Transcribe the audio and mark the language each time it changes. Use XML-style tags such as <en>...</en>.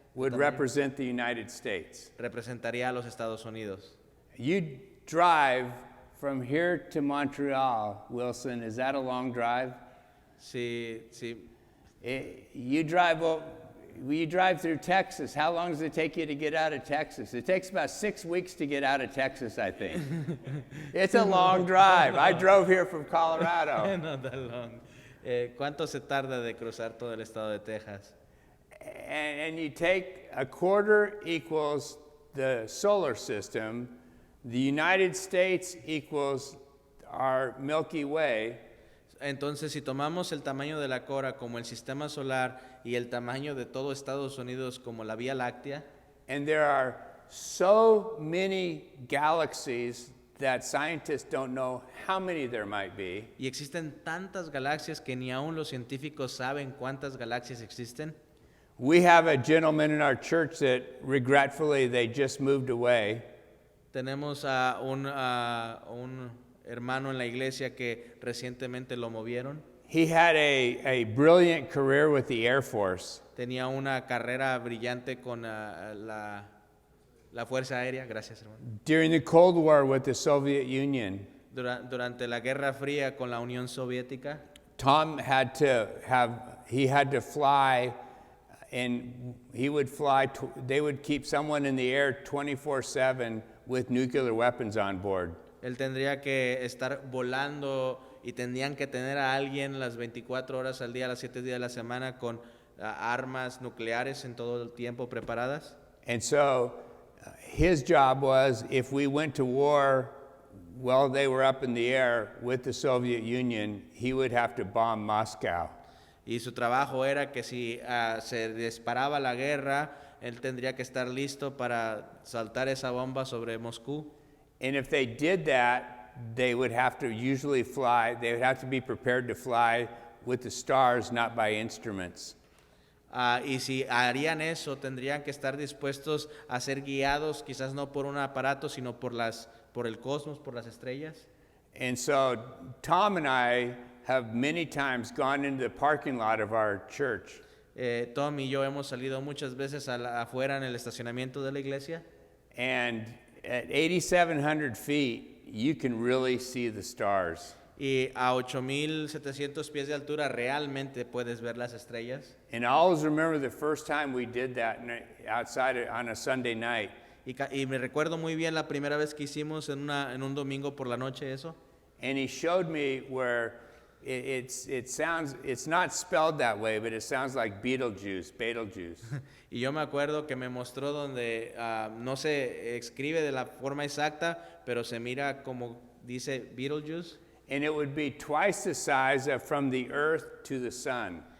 <en>would represent the United States.</en> <es>representaría a los Estados Unidos.</es> <en>You drive from here to Montreal, Wilson. Is that a long drive?</en> <es>Si</es> <en>You drive through Texas. How long does it take you to get out of Texas? It takes about 6 weeks to get out of Texas, I think. It's a long drive. I drove here from Colorado.</en> <es>no tan long. ¿Cuánto se tarda de cruzar todo el estado de Texas?</es> <en>And you take a quarter equals the solar system. The United States equals our Milky Way.</en> <es>Entonces, si tomamos el tamaño de la cora como el sistema solar y el tamaño de todo Estados Unidos como la Vía Láctea,</es> <en>And there are so many galaxies that scientists don't know how many there might be.</en> <es>y existen tantas galaxias que ni aún los científicos saben cuántas galaxias existen.</es> <en>We have a gentleman in our church that regretfully they just moved away.</en> <es>Tenemos a un hermano en la iglesia que recientemente lo movieron.</es> <en>He had a brilliant career with the Air Force.</en> <es>Tenía una carrera brillante con la Fuerza Aérea, gracias hermano.</es> <en>During the Cold War with the Soviet Union,</en> <es>Durante la Guerra Fría con la Unión Soviética,</es> <en>Tom had to fly, and he would fly, they would keep someone in the air 24/7 with nuclear weapons on board.</en> <es>él tendría que estar volando y tendrían que tener a alguien las 24 horas al día, las 7 días de la semana con armas nucleares en todo el tiempo preparadas.</es> <en>And so his job was, if we went to war while they were up in the air with the Soviet Union, he would have to bomb Moscow.</en> <es>Y su trabajo era que si se disparaba la guerra, él tendría que estar listo para saltar esa bomba sobre Moscú.</es> <en>And if they did that, they would have to usually fly, they would have to be prepared to fly with the stars, not by instruments.</en> <es>Y si harían eso, tendrían que estar dispuestos a ser guiados, quizás no por un aparato, sino por el cosmos, por las estrellas.</es> <en>And so Tom and I have many times gone into the parking lot of our church.</en> <es>Tom y yo hemos salido muchas veces afuera en el estacionamiento de la iglesia.</es> <en>And at 8,700 feet, you can really see the stars.</en> <es>Y a 8,700 pies de altura realmente puedes ver las estrellas.</es> <en>And I always remember the first time we did that outside on a Sunday night.</en> <es>Y me recuerdo muy bien la primera vez que hicimos en un domingo por la noche eso.</es> <en>And he showed me where it sounds, it's not spelled that way, but it sounds like Beetlejuice.</en> <es>Y yo me acuerdo que me mostró donde no se escribe de la forma exacta, pero se mira como dice Beetlejuice.</es> <en>And it would be twice the size of from the earth to the sun.</en>